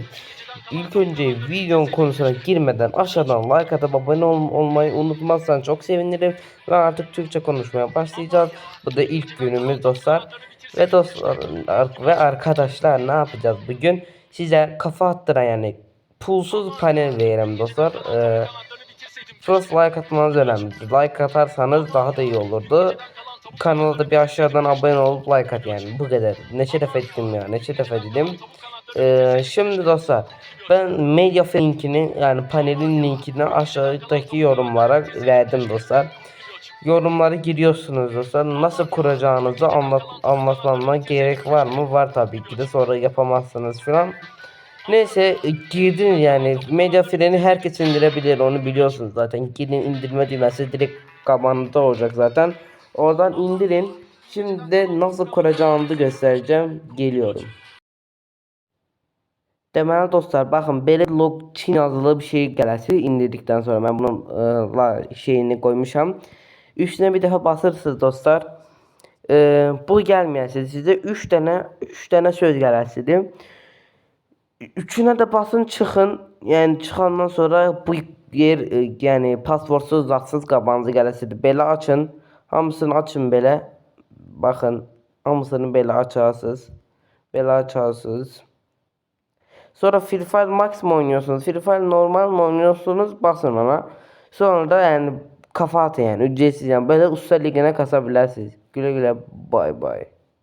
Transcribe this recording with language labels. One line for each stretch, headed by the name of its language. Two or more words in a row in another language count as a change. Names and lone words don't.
Turkish: İlk önce videonun konusuna girmeden aşağıdan like atıp abone olmayı unutmazsan çok sevinirim. Ve artık Türkçe konuşmaya başlayacağız. Bu da ilk günümüz dostlar. Ve dostlar ve arkadaşlar ne yapacağız bugün? Size kafa attıran yani pulsuz panel veririm dostlar. First like atmanız önemli. Like atarsanız daha da iyi olurdu. Kanala da bir aşağıdan abone olup like at yani bu kadar. Ne şeref ettim ya, ne şeref ettim. Şimdi dostlar ben medya linkini yani panelin linkini aşağıdaki yorumlara verdim dostlar. Yorumlara giriyorsunuz dostlar. Nasıl kuracağınızı anlatmama gerek var mı? Var tabii ki de, sonra yapamazsınız falan. Neyse girdin yani medya freni herkes indirebilir, onu biliyorsunuz zaten. Gidin indirme düğmesi direkt kabanında olacak zaten. Oradan indirin. Şimdi de nasıl kuracağımı göstereceğim. Geliyorum.
Azerbaijani: Deməli dostlar baxın belə login yazılı bir şey gələcək indirdikdən sonra mən bunun şeyini koymuşam. Üstüne bir dəfə basırsınız dostlar. Bu gəlməyəcək sizə 3 dənə söz gələcəkdir.
Turkish: Üçüne de basın çıkın.
Azerbaijani: Yani çıkandan sonra bu yer yani passwordsuz zatsız qabanızı gələsidir. Belə açın. Hamısını açın belə.
Turkish: Bakın hamısını belə açarsınız.
Azerbaijani: Belə açarsınız.
Turkish: Sonra Free Fire Max mı oynuyorsunuz? Free Fire normal mı oynuyorsunuz? Basın ona. Sonra da yani kafa atın yani ücretsiz yani böyle usta ligine kasabilirsiniz. Güle güle, bay bay.